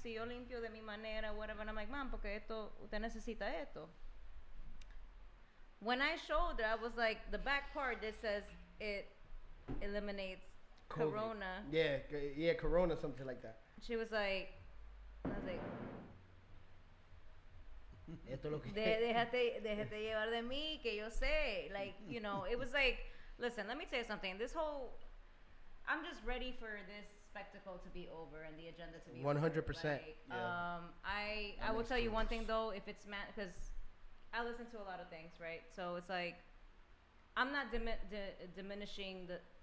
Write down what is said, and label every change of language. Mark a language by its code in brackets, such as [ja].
[es] Si yo limpio de mi manera, [en] whatever. And I'm like, mom, [es] porque usted necesita esto. [en] When I showed her, I was like, the back part that says it eliminates COVID. corona. Yeah, corona, something like that. She was like, I was like, [es] Esto es lo que déjate llevar de mí, que yo sé. [en] Like, it was like, listen, let me tell you something. I'm just ready for this spectacle to be over and the agenda to be 100%. over. Like, Yeah. I will tell you one thing though, if it's because I listen to a lot of things, right? So it's like, I'm not diminishing the.